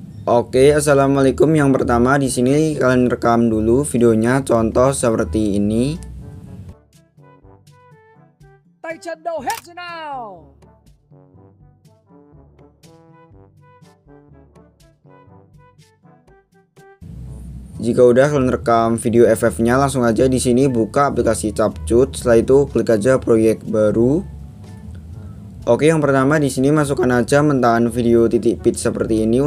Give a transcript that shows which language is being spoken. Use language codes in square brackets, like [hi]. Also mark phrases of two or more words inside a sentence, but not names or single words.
[id] Oke, assalamualaikum. Yang pertama di sini kalian rekam dulu videonya, contoh seperti ini. [vi] Tay chân đâu hết rồi nào. [id] Jika udah kalian rekam video FF-nya, langsung aja di sini buka aplikasi Capcut. Setelah itu klik aja proyek baru. Oke, yang pertama di sini masukkan aja mentahan video .pit seperti ini.